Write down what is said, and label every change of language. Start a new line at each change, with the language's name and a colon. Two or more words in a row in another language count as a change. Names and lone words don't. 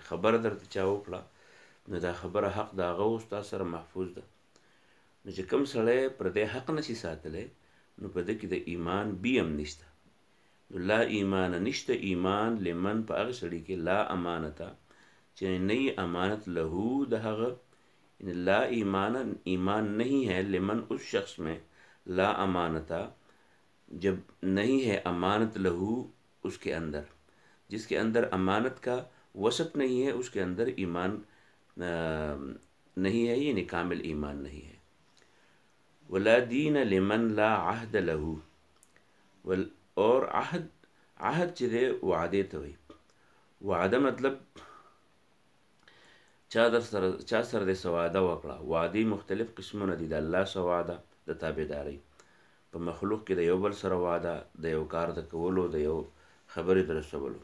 Pashto: خبره درته چا وکړه نو دا خبره حق د هغه ستا سره محفوظ ده. نو چې کوم سړی پردی حق نشي ساتلی نو په ده کې د ایمان بی هم نشته. نو لا ایمان نشته ایمان لمن په هغه سړي کې لا امانته چې نه امانت لهو د هغه،
Urdu: لا ایمان نہیں ہے لمن اس شخص میں لا امانتا جب نہیں ہے امانت لہو اس کے اندر، جس کے اندر امانت کا وصف نہیں ہے اس کے اندر ایمان نہیں ہے، یعنی کامل ایمان نہیں ہے.
Arabic: ولا دین لمن لا عہد لہو،
Urdu: اور عہد
Pashto: چې دی وعدې ته وایي. وعده مطلب چا سره د څه وعده وکړه. وعدې مختلف قسمونه دي. د الله څه وعده د تابعدارۍ، په مخلوق کې د یو بل سره وعده د یو کار د کولو د یو خبرې د رسولو.